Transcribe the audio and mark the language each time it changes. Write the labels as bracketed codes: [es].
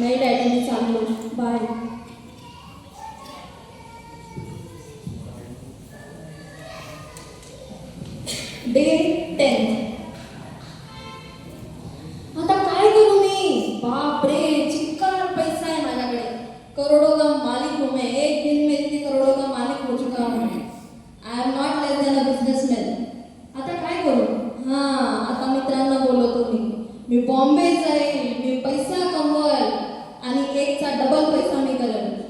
[mr] नाही डॅडी, मी चाललो. Bye. Day 10. आता काय करू मी? बापरे, चिक्कार पैसा है माझ्याकडे. [hi] करोड़ों का मालिक हूँ मैं. एक दिन में इतने करोड़ों का मालिक हो चुका हूँ. [en] I am not less than a businessman. [mr] आता काय करू? हां, आता मित्रांना बोलवतो मी बॉम्बे जाईल. मी पैसा कमवल आणि एकचा डबल पैसा मी करेल.